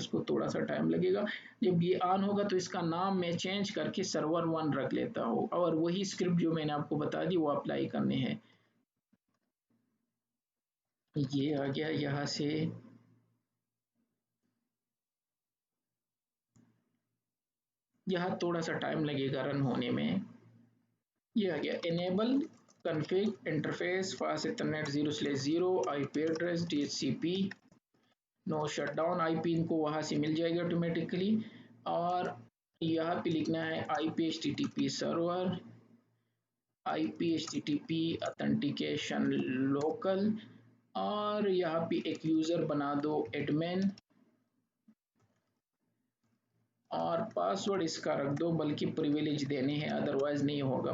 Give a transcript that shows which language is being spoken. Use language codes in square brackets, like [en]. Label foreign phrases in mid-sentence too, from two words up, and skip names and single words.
[hi] इसको थोड़ा सा टाइम लगेगा, जब ये ऑन होगा तो इसका नाम मैं चेंज करके सर्वर 1 रख लेता हूँ और वही स्क्रिप्ट जो मैंने आपको बता दी वो अप्लाई करने हैं। ये आ गया यहाँ से, यहाँ थोड़ा सा टाइम लगेगा रन होने में। ये आ गया [en] enable config interface fast ethernet 0/0 IP address DHCP no shutdown IP [hi] इनको वहां से मिल जाएगा ऑटोमेटिकली। और यहाँ पे लिखना है [en] IP HTTP server IP HTTP authentication local [hi] और यहाँ पे एक यूजर बना दो एडमिन और पासवर्ड इसका रख दो, बल्कि प्रिविलेज देने हैं अदरवाइज नहीं होगा।